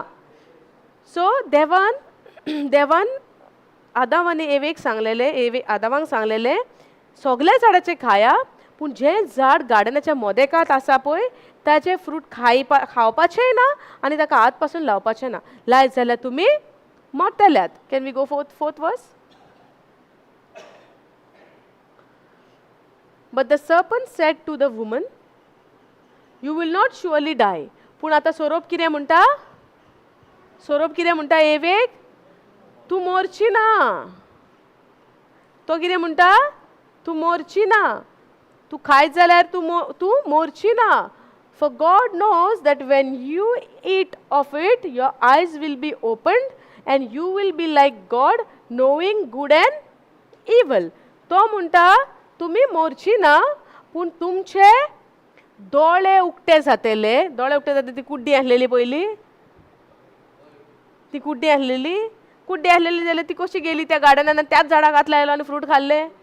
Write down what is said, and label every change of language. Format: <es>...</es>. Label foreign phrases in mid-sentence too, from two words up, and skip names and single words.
<kok>सो देवान आदाम आनी एवेक सांगलेले, आदामांक सांगलेले सगळे झाडाचे खाया, पूण जें झाड गार्डनाच्या मोदेकात आसा पळय ताचे फ्रूट खावपाचें ना आनी ताका हात पासून लावपाचें ना. लायत जाल्यार तुमी मोट्टेल्यात.</kok> <en>Can we go forth verse. But the serpent said to the woman, you will not surely die.</en> <kok>पूण आतां सोरोप कितें म्हणटा, सोरोप कितें म्हणटा एवेक, तूं मोरची ना. तो कितें म्हणटा, तूं मोरची ना, तूं खायत जाल्यार तूं मोरची ना.</kok> <en>For God knows that when you eat of it, your eyes will be opened and you will be like God, knowing good and evil.</en> <kok>तो म्हणटा तुमी मोरची ना, पूण तुमचे दोळे उक्ते जातले. दोळे उक्ते जाता ती कुड्डी आसलेली पयली, ती कुड्डी आसलेली जाल्यार ती कशी गेली त्या गार्डनान, त्याच झाडाक हात लायलो आनी फ्रूट खाल्ले.</kok>